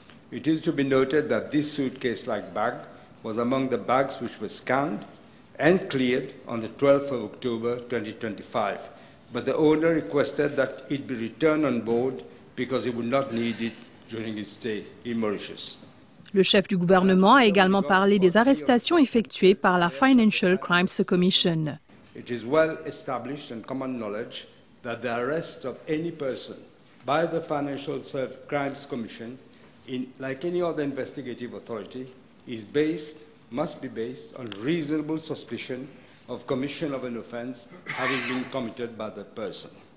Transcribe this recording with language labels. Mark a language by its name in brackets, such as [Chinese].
[English] It is to be noted that this suitcase-like bag was among the bags which were scanned and cleared on the 12th of October 2025, but the owner requested that it be returned on board because he would not need it during his stay in Mauritius. [French] Le chef du gouvernement a également parlé des arrestations effectuées par la Financial Crimes Commission. [English] It is well established and common knowledge that the arrest of any person by the Financial Crimes Commission, like any other investigative authority, must be based on reasonable suspicion of commission of an offense having been committed by that person.